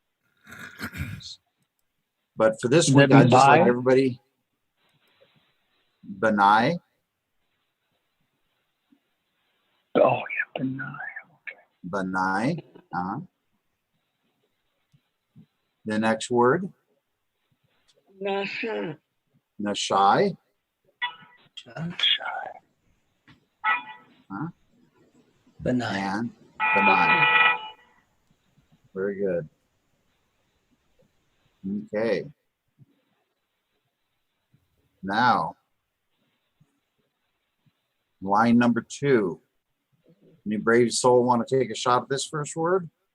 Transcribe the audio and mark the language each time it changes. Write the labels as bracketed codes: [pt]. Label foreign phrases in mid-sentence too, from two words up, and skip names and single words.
[en] But for this week, I'd just like everybody, Benai. Oh, yeah, Benai. Benai. The next word, Nasha. Nashai. Benai. And Benai. Very good. Okay. Now, line number 2. Any brave soul want to take a shot at this first word?